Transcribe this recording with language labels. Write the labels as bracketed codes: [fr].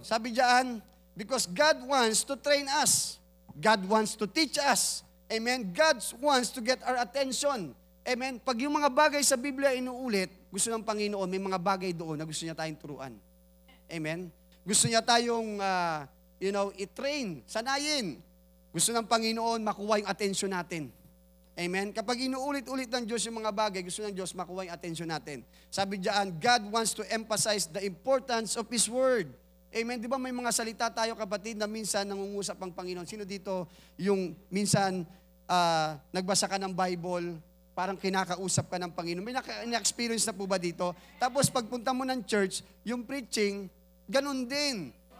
[tl] Sabi diyan, [en] because God wants to train us. God wants to teach us. Amen? God wants to get our attention. Amen? [tl] Pag yung mga bagay sa Biblia inuulit, gusto ng Panginoon, may mga bagay doon na gusto niya tayong turuan. Amen? Gusto niya tayong, i-train, sanayin. Gusto ng Panginoon makuha yung attention natin. Amen? Kapag inuulit-ulit ng Diyos yung mga bagay, gusto ng Diyos makuha yung attention natin. Sabi diyan, [en] God wants to emphasize the importance of His Word. [tl] Amen? Di ba may mga salita tayo kapatid na minsan nangungusap ang Panginoon? Sino dito yung minsan nagbasa ka ng Bible, parang kinakausap ka ng Panginoon? May na-experience na po ba dito? Tapos pagpunta mo ng church, yung preaching, ganun din.